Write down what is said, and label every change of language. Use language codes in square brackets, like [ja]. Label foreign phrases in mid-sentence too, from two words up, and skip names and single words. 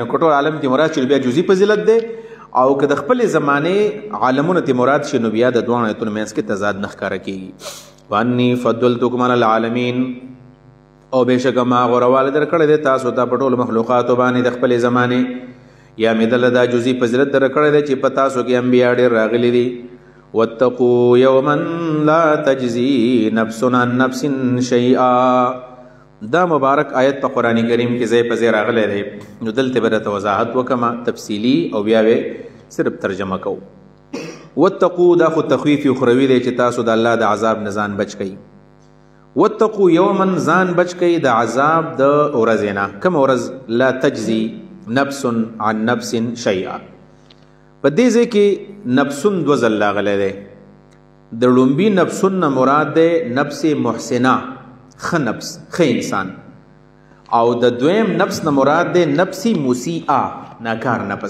[ps] نو ټول عالم ته مراد چې بیا جزئی فضیلت دی، او که د خپل زمانه عالمونه ته مراد شي نو بیا د دوه آیتونو منځ کې تضاد نه ښکاره کېږي. [ar] وانی فضلتکم علی العالمین، او بېشکه ما غوروالی درکړی دی تاسو ته په ټولو مخلوقاتو باندې د خپل زمانې، یا مې دله دا جزئی فضیلت درکړی دی چې په تاسو کې انبیا ډېر راغلي دي. واتقوا یوما لا تجزی نفس عن نفس شیئا، [ps] دا مبارک آیت په قرآن کریم کې ځای په ځای راغلی دی. نو دلته به درته وضاحت وکړم تفصیلي، او بیا به صرف ترجمه کوو. واتقوا دا خو تخویف اخروي دی چې تاسو د الله د عذاب نه ځان بچ کړئ. [ar] واتقوا یوما [ps] ځان بچ کړئ د عذاب د ورځې نه. کوم ورځ؟ [ar] لا تجزي نفس عن نفس شیئا. [ps] په دې ځای کې نفسون دو ځل راغلی دی. د لومبي نفسون نه مراد دی [ar] نفس محسنه، [ps] ښه نفس، ښه انسان. او د دویم نفس نه مراد دی [ar] نفس مسیئه، [ps] ناکار نفس.